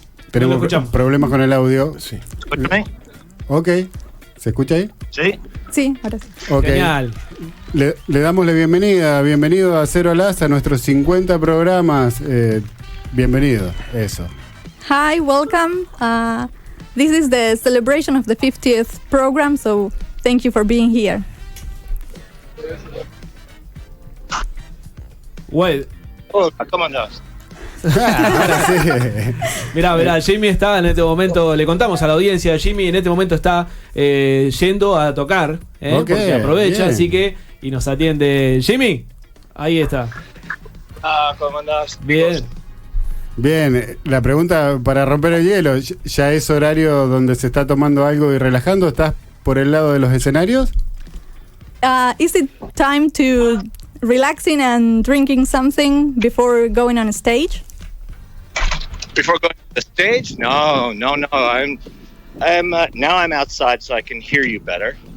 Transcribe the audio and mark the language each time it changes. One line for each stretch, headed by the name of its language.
Spanish: Tenemos problemas con el audio. Sí. ¿Escúchame? Ok, ¿se escucha ahí? Sí. Sí, ahora sí. Okay. Genial. Le damos la bienvenida. Bienvenido a Cero al As, a nuestros 50 programas. Bienvenido, eso.
English: Hi, welcome. This is the celebration of the 50th program, so thank you for being here. Well,
Spanish: Hola, ¿cómo andás? Ahora sí. mirá, Jimmy está en este momento, le contamos a la audiencia, Jimmy en este momento está yendo a tocar, Ok, porque aprovecha, bien. así que, y nos atiende. Jimmy, ahí está. ¿Cómo andás? Bien. Bien, la pregunta para romper el hielo, ¿ya es horario donde se está tomando algo y relajando? ¿Estás por el lado de los escenarios?
English: Is it time to relaxing and drinking something before going on stage? Before going to the stage? No. Now I'm outside so I can hear you better.